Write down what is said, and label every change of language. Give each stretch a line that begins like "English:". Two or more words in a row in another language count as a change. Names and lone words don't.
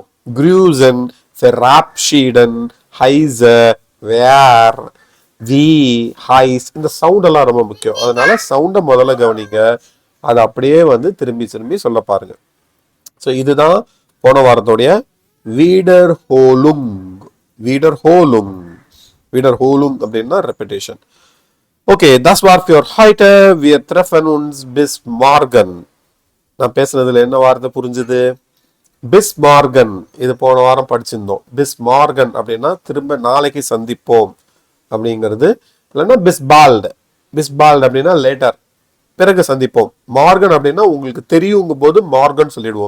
German: Grüßen, verabschieden, heißen, wer, wie, heiß,
Tamil: இந்த சவுண்ட் எல்லாம் ரொம்ப முக்கியம். அதனால சவுண்டை முதல்ல கவனிங்க, அதை அப்படியே வந்து திரும்பி திரும்பி சொல்ல பாருங்க. ஸோ இதுதான் போன வாரத்தோடைய
German: Wiederholung. Wiederholung, Wiederholung
Tamil: அப்படின்னா ரெப்பிடேஷன். ஓகே,
German: das war für heute. Wir treffen uns bis morgen.
Tamil: நான் பேசுனதுல என்ன வார்த்தை புரிஞ்சுது?
German: bis morgen.
Tamil: இது போன வாரம் படிச்சிருந்தோம்.
German: bis morgen
Tamil: அப்படின்னா திரும்ப நாளைக்கு சந்திப்போம் அப்படிங்கிறது. இல்லைன்னா பிஸ்பால்டு. பிஸ்பால்டு அப்படின்னா லேட்டர், பிறகு சந்திப்போம். மார்கன் அப்படின்னா உங்களுக்கு தெரியுங்கும் போது மார்கன் சொல்லிடுவோம்.